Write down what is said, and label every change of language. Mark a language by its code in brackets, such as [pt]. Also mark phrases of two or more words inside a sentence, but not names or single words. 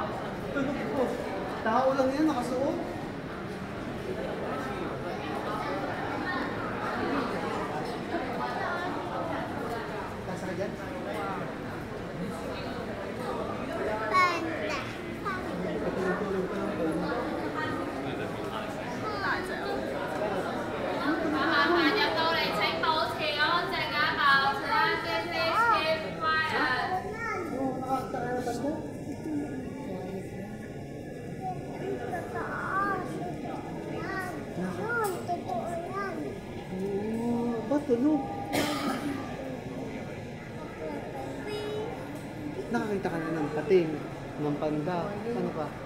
[tl] Tao lang yan, nakasuot. Tasa ka dyan? Panda. Patulog-tulog pa lang kayo. [yue] 大家到嚟請保持安靜啊！保持安靜 ， [en] keep quiet。 [tl] Oo, nakakataas mo. Yun, totoo yan. Oo, ba't tulog? Nakakita ka na ng pating, ng panda, ano pa?